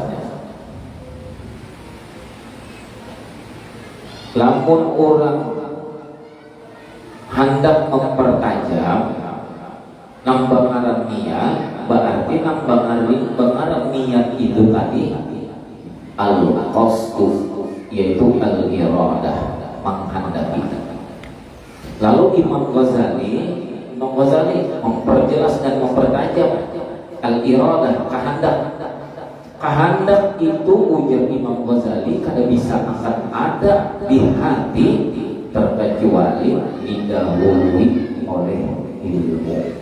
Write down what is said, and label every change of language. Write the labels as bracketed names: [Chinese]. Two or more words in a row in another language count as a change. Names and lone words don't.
[Banjar] Lamun orang hendak mempertajam nambah ngaran niat, berarti nambah ngaran niat itu tadi al-qasdu, yaitu al-iradah, menghendaki. [Indonesian] Lalu Imam Ghazali memperjelas dan mempertajam al-iradah, kehendak itu ujar Imam Ghazali kada bisa akan ada di hati terkecuali didahului oleh ilmu.